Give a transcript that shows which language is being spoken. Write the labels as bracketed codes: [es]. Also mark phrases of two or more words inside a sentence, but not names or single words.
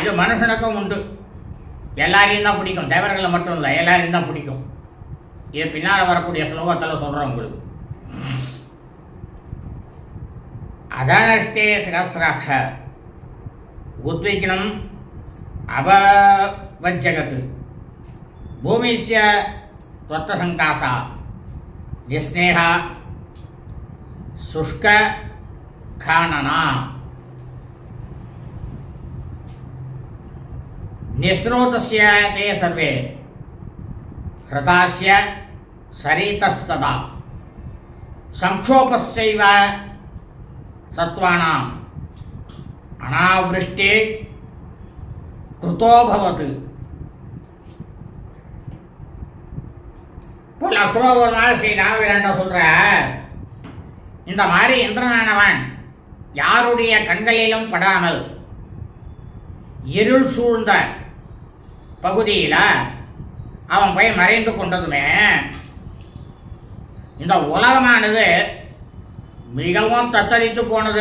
[ta] இது மனுஷனுக்கும் உண்டு, எல்லாரையும் தான் பிடிக்கும், தேவர்களை மட்டும் இல்லை, எல்லாரையும் தான் பிடிக்கும். இது பின்னால் வரக்கூடிய ஸ்லோகத்தில் சொல்கிறோம் உங்களுக்கு. [sa] अतनष्टे सहस्राक्ष उद्विग्नम् अभवज्जगत् भूमिश्च त्वत्तसङ्कासा निस्नेहा शुष्क खानना निस्रोतस्य ते सर्वे हृतास्य सरितस्तदा संक्षोभस्यैव सत्वानां अनावृष्टि कृतोभवत्. [ta] இப்போ லக்ஷ்மண ஸ்ரீ ராமவீரண்ட சொல்ற, இந்த மாதிரி இந்திரனானவன் யாருடைய கண்களிலும் படாமல் இருள் சூழ்ந்த பகுதியில் அவன் போய் மறைந்து கொண்டதுமே இந்த உலகமானது மிகவும் தத்தளித்து போனது.